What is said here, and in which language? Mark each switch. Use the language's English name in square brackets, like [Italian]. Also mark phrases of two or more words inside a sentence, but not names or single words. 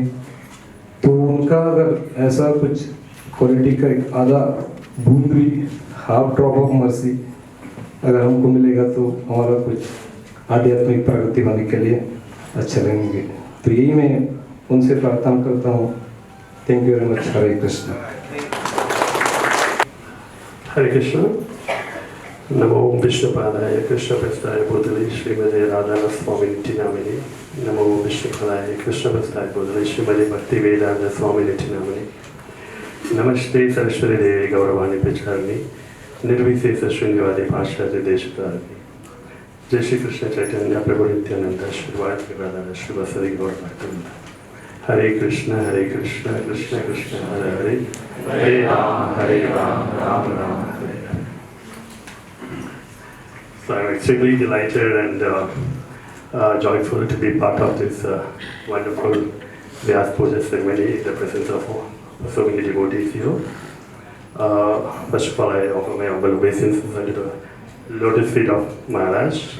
[Hindi] तो उनका अगर ऐसा कुछ क्वालिटी का एक आधा बूंद भी, [English] half drop of mercy [Hindi] अगर हमको मिलेगा तो हमारा कुछ आध्यात्मिक प्रगति होने के लिए अच्छा लगेंगे। तो यही मैं उनसे प्रार्थना करता हूँ। [English] Thank you very much. [Sanskrit] हरे कृष्ण। हरे कृष्ण। नमो विष्णुपादाय कृष्णप्रस्थाय बोधले श्रीमते राधानाथ स्वामिनिति नामिने नमो विष्णुपादाय कृष्णप्रस्थाय बोधले श्रीमते भक्तिवेदांत स्वामिनिति नामिने नमस्ते सरस्वती देवी गौरवाणी प्रचारिणी निर्विशेष शून्यवादी पाश्चात्य देशतारिणी जय श्री कृष्ण चैतन्य प्रभु नित्यानंद श्री वाद श्री वसुदेव गौर भक्तवृंद हरे कृष्ण कृष्ण कृष्ण हरे हरे हरे राम राम राम हरे हरे. [English] So I'm extremely delighted and joyful to be part of this wonderful Vyas Puja ceremony in the presence of so many devotees here. First of all, I offer my humble obeisances under the lotus feet of Maharaj.